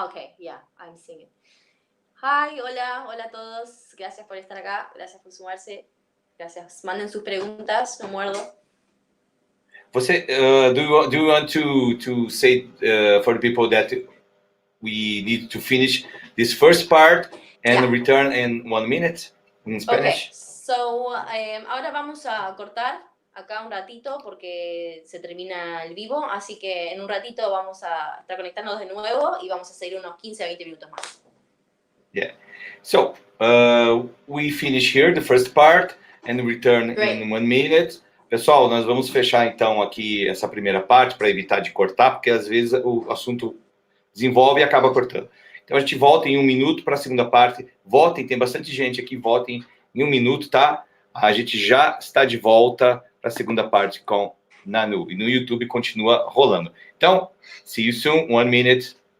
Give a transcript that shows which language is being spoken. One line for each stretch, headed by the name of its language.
English: Okay, yeah, I'm seeing it.
Spanish: Hi, hola, hola a todos. Gracias por estar acá. Gracias por sumarse. Gracias. Manden sus preguntas. No muerdo.
English: você, do you want to say for the people that we need to finish this first part and Yeah. return in 1 minute in Okay. Spanish?
Spanish: So, ahora vamos a cortar acá un ratito porque se termina el vivo. Así que en un ratito vamos a estar conectándonos de nuevo y vamos a seguir unos 15 a 20 minutos más.
English: Yeah. So we finish here the first part and return Great. in 1 minute.
Portuguese: Pessoal, nós vamos fechar então aqui essa primeira parte para evitar de cortar, porque às vezes o assunto desenvolve e acaba cortando. Então a gente volta em 1 minuto para a segunda parte. Votem, tem bastante gente aqui, votem em 1 minuto, tá? A gente já está de volta para a segunda parte com Nanu. E no YouTube continua rolando.
English: Então, see you soon, 1 minute.